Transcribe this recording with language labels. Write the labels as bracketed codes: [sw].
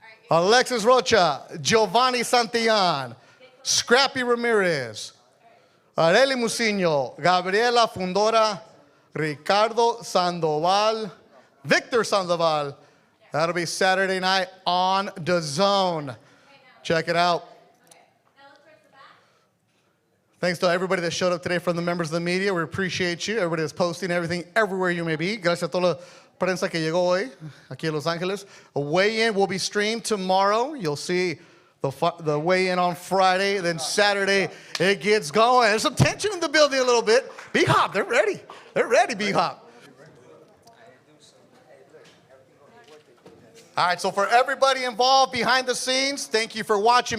[en] Alexis Rocha, Giovani Santillan, Scrappy Ramirez, Arely Mucino, Gabriela Fundora, Ricardo Sandoval, Victor Sandoval. That'll be Saturday night on DAZN. Check it out. Thanks to everybody that showed up today from the members of the media. We appreciate you. Everybody that's posting everything everywhere you may be. [es] Gracias a toda la prensa que llegó hoy aquí en Los Angeles. [en] A weigh-in will be streamed tomorrow. You'll see the weigh-in on Friday. Then Saturday, it gets going. There's some tension in the building a little bit. B-Hop, they're ready. They're ready, B-Hop. All right, so for everybody involved behind the scenes, thank you for watching.